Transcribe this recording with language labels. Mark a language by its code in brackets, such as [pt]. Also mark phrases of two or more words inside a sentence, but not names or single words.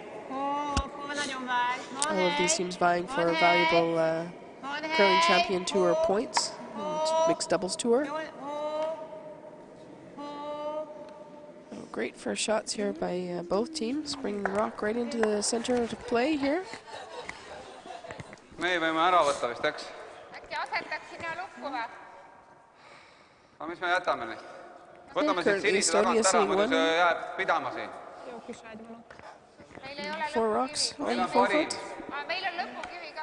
[en] All of these teams vying for valuable Curling Champion Tour points, and Mixed Doubles Tour. Great first shots here by both teams, bringing the rock right into the center to play here. [et] Me võime ära võtta vist, eks? Äkki asetaks sinna lukku või? Aga mis me jätame neid? Võtame siit sinise tagant ära, muidu see jääb pidama siin. Meil ei ole [en] 4 rocks [et] lõpukivi. [en] on 4 foot. [et] Meil on lõpukivi ka.